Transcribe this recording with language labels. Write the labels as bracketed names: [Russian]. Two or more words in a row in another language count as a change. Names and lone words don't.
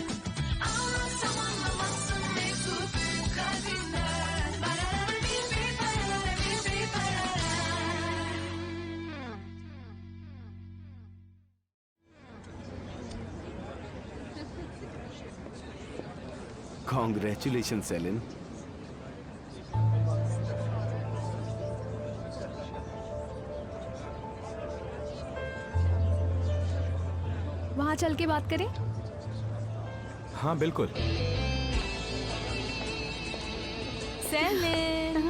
[Turkish] Anlatsam anlamazsın mevzu büyük kalbinden. Barara bir barara bir barara. [English] Congratulations, Selin. [Hindi] वहाँ चल के बात करें? हाँ बिल्कुल। सेलिन।